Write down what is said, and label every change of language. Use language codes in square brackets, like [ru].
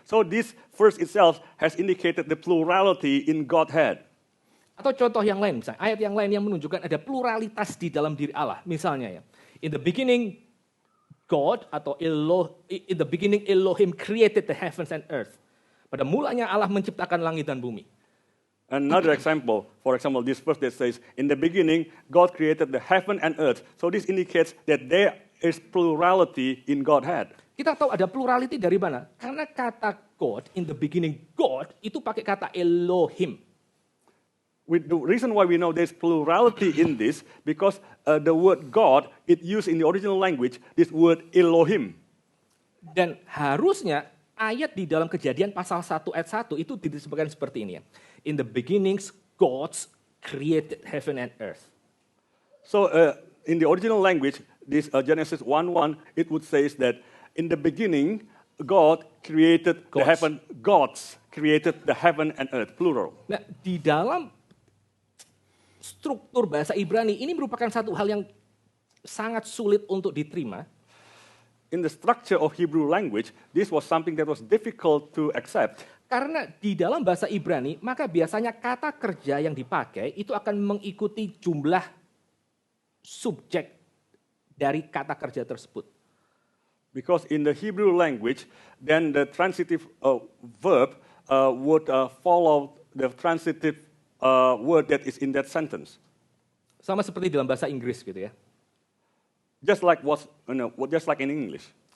[en] So this verse itself has indicated the plurality in Godhead. [id] Atau contoh yang lain, misalnya ayat yang lain yang menunjukkan ada pluralitas di dalam diri Allah. Misalnya ya, [en] in the beginning God [id] atau [en] in the beginning Elohim created the heavens and earth. [id] Pada mulanya Allah menciptakan langit dan bumi. [en] Another example, for example, this verse that says, "In the beginning God created the heaven and earth." So this indicates that there is plurality in Godhead. [id] Kita tahu ada plurality dari mana? Karena kata God, [en] in the beginning God, [id] itu pakai kata Elohim. [en] The reason why we know there's plurality in this, because the word God, it used in the original language, this word Elohim. [id] Dan harusnya ayat di dalam Kejadian pasal 1 ayat 1 itu disebutkan seperti ini ya. [en] In the beginnings, God created heaven and earth. So in the original language, this Genesis 1:1, it would say that in the beginning, God created the heaven, gods created the heaven and earth, plural. [id] Nah, di dalam struktur bahasa Ibrani ini merupakan satu hal yang sangat sulit untuk diterima. [en] In the structure of Hebrew language, this was something that was difficult to accept. [id] Karena di dalam bahasa Ibrani, maka biasanya kata kerja yang dipakai itu akan mengikuti jumlah subjek dari kata kerja tersebut. [en] Because in the Hebrew language, then the transitive verb would follow the transitive word that is in that sentence. [id] Sama seperti dalam bahasa Inggris gitu ya. [en] Just like just like in English.